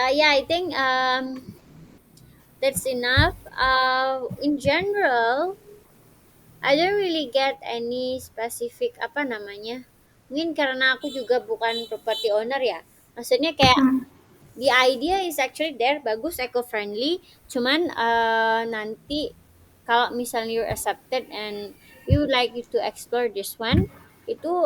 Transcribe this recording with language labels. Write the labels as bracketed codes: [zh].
[en] Yeah, I think that's enough. In general, I don't really get any specific [id] apa namanya. Mungkin karena aku juga bukan property owner ya. Maksudnya kayak Mhm. [en] the idea is actually there, [id] bagus, [en] eco friendly. [id] Cuman nanti kalau misalnya [en] you're accepted and we would like you to explore this one, [id] itu